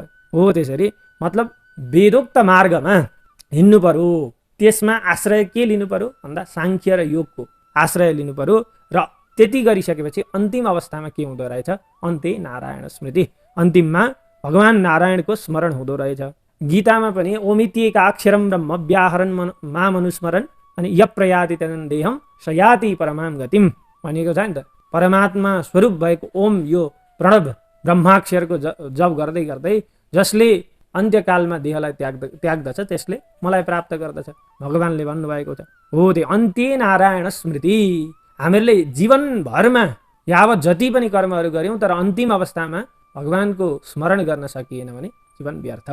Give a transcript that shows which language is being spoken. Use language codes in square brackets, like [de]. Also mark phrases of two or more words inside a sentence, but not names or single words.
[ne] हो त्यसरी मतलब वेदोक्त मार्गमा हिँड्नु पर्यो। त्यसमा आश्रय के लिनु पर्यो भन्दा साङ्ख्य र योगको आश्रय लिनु पर्यो। र त्यति गरिसकेपछि अन्तिम अवस्थामा के हुँदो रहेछ? [sa] अन्ते नारायण स्मृति, [ne] अन्तिममा भगवान नारायणको स्मरण हुँदो रहेछ। गीतामा पनि [sa] ओमित्येका अक्षरम ब्रह्म व्याहरण मामनुस्मरण अनि यप्रयाति तदेहम सयाति परमां गतिम [ne] भनिएको छ नि त। परमात्मा स्वरूप भएको ओम, यो प्रणव ब्रह्माक्षरको जप गर्दै गर्दै जसले अन्त्यकालमा देहलाई त्याग्दछ त्यसले मलाई प्राप्त गर्दछ भगवानले भन्नुभएको छ। हो त्यो [sa] अन्त्य नारायण स्मृति। [ne] हामीहरूले जीवनभरमा यावत जति पनि कर्महरू गऱ्यौँ तर अन्तिम अवस्थामा भगवानको स्मरण गर्न सकिएन भने जीवन व्यर्थ।